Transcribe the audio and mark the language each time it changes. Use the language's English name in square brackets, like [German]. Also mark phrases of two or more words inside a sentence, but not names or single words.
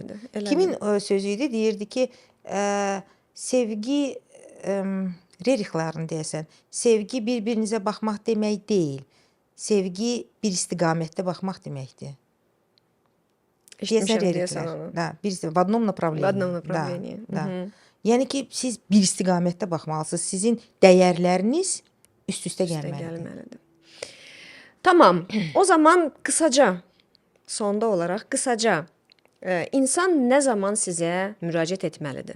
[Azerbaijani] düşməlidir. Elədir. Kimin sözü idi? Deyirdi ki, sevgi Rerixlərin deyəsən, sevgi bir-birinizə baxmaq demək deyil. Sevgi bir istiqamətdə baxmaq deməkdir. Eşitmişəm deyəsən Rerixlər. onu. [Russian] Da, в одном направлении. В одном направлении. Da. [Azerbaijani] Yəni ki, siz bir istiqamətdə baxmalısınız. Sizin dəyərləriniz üst-üstə gəlməlidir. Gəlməlidir. Tamam. O zaman qısaca, sonda olaraq qısaca insan nə zaman sizə müraciət etməlidir?